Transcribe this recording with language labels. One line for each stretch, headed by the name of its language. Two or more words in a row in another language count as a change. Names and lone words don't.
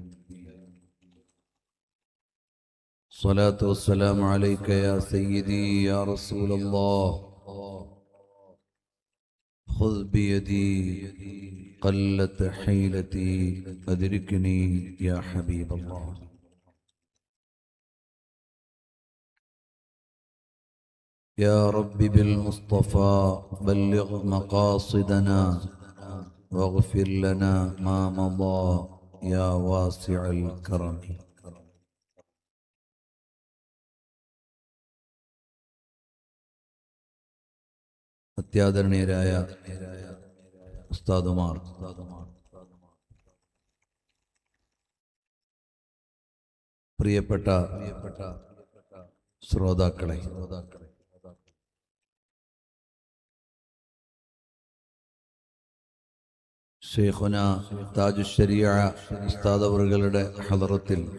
Arabic: الصلاة والسلام عليك يا سيدي يا رسول الله، خذ بيدي قلت حيلتي أدركني يا حبيب الله. يا رب بالمصطفى بلغ مقاصدنا واغفر لنا ما مضى يا واسع الكرم.
Malayalam: അത്യാദരണീയരായ ഉസ്താദുമാർ, പ്രിയപ്പെട്ട ശ്രോതാക്കളെ, ശൈഖുന താജുശ്ശരിയ ഉസ്താദ് അവറുകളുടെ ഹളറത്തിൽ